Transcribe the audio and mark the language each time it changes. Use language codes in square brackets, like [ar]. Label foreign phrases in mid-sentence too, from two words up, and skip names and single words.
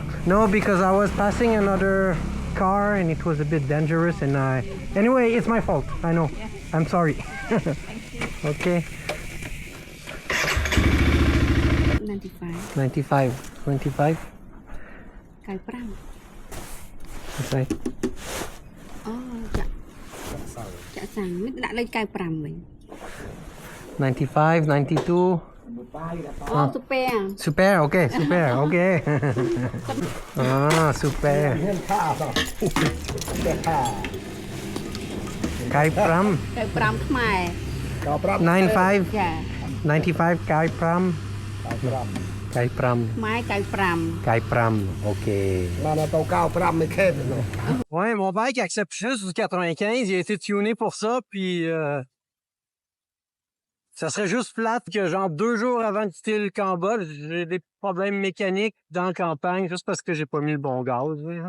[en] No, because I was passing another car and it was a bit dangerous and Anyway, it's my fault. I know. Yeah. I'm sorry. Thank you. Okay. 95. 95. 25. 95. That's right. [km] អូចាក់សាំងមិនដាក់លេខ95វិញ [en] 95, 92. [km] អូទៅពេល [en] Super, okay, super, okay. Ah, super. Kai Pram. [km] 95ខ្មែរ [en] 95. [km] ចា 95 Kai Pram. Kai Pram. ខ្មែរ95 Kai Pram, [en] ok. [fr] Ouais, mon bike accepte juste du 95. Il a été tuné pour ça, puis ça serait juste plate que genre 2 jours avant de quitter le Cambodge, j'ai des problèmes mécaniques dans la campagne juste parce que j'ai pas mis le bon gaz.